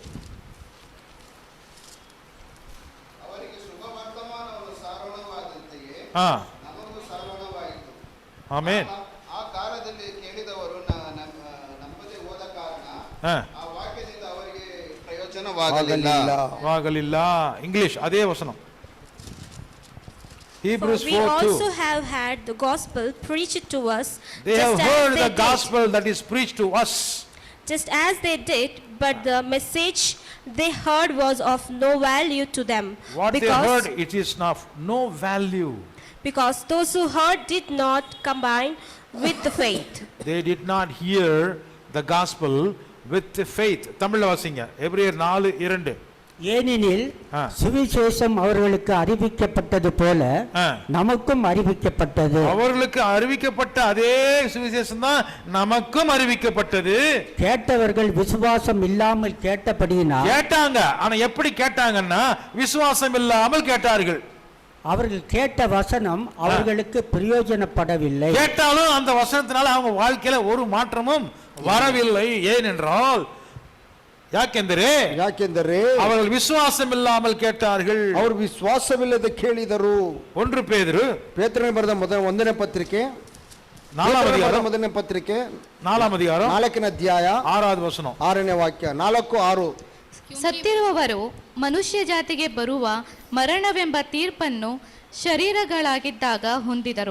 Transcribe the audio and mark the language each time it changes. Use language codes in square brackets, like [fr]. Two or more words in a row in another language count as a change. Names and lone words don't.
[kn] ಅವರಿಗೆ ಶುಭ ವರ್ತಮಾನವನ್ನು ಸಾರೋಣವಾದಂತೆಯೇ ಹಾ ನಮಗೂ ಸಾರೋಣವಾಯಿತು. ಆಮೇನ್. ಆ ಕಾಲದಲ್ಲಿ ಕೇಳಿದವರು ನಂಬದೆ ಹೋದ ಕಾರಣ ಹಾ ಆ ವಾಕ್ಯದಿಂದ ಅವರಿಗೆ ಪ್ರಯೋಜನವಾಗಲಿಲ್ಲ. ಆಗಲಿಲ್ಲ. ಇಂಗ್ಲಿಷ್ ಅದೇ ವಚನ. [en] For Hebrews we 4:2. also have had the gospel preached to us, They have just as heard they the did. gospel that is preached to us. Just as they did, but the message they heard was of no value to them. What they heard, it is of no value. Because those who heard did not combine with the faith. They did not hear the gospel with the faith. [ta] தமிழ்ல வாசிங்க. எபிரேயர் 4:2. ஏனெனில் ஆ. சுவிசேஷம் அவர்களுக்கு அறிவிக்கப்பட்டது போல ஆ. நமக்கும் அறிவிக்கப்பட்டது. அவர்களுக்கு அறிவிக்கப்பட்ட அதே சுவிசேஷம் தான் நமக்கும் அறிவிக்கப்பட்டது. கேட்டவர்கள் விசுவாசம் இல்லாமல் கேட்டபடியினால் கேட்டாங்க. ஆனா எப்படி கேட்டாங்கன்னா விசுவாசம் இல்லாமல் கேட்டார்கள். அவர்கள் கேட்ட வசனம் அவர்களுக்கு பிரயோஜனப்படவில்லை. கேட்டாலும் அந்த வசனத்தினால அவங்க வாழ்க்கையில ஒரு மாற்றமும் வரவில்லை. ஏனென்றால் [kn] ಯಾಕೆಂದರೆ [ta] அவர்கள் விசுவாசம் இல்லாமல் கேட்டார்கள். [kn] ಅವರು ವಿಶ್ವಾಸವಿಲ್ಲದೆ ಕೇಳಿದರು. 1 ಪೇತ್ರನು ಪೇತ್ರನಿಗೆ ಬರೆದ 1ನೇ ಪತ್ರಿಕೆ 4ನೇ ಅಧ್ಯಾಯ 1ನೇ ಪತ್ರಿಕೆ 4ನೇ ಅಧ್ಯಾಯ 4ನೇ ಅಧ್ಯಾಯ 6ನೇ ವಚನ 6ನೇ ವಾಕ್ಯ 4:6 ಸತ್ತಿರುವವರು ಮನುಷ್ಯ ಜಾತಿಗೆ ಬರುವ ಮರಣವೆಂಬ ತೀರ್ಪನ್ನು ಶರೀರಗಳಾಗಿದ್ದಾಗ ಹೊಂದಿದರು.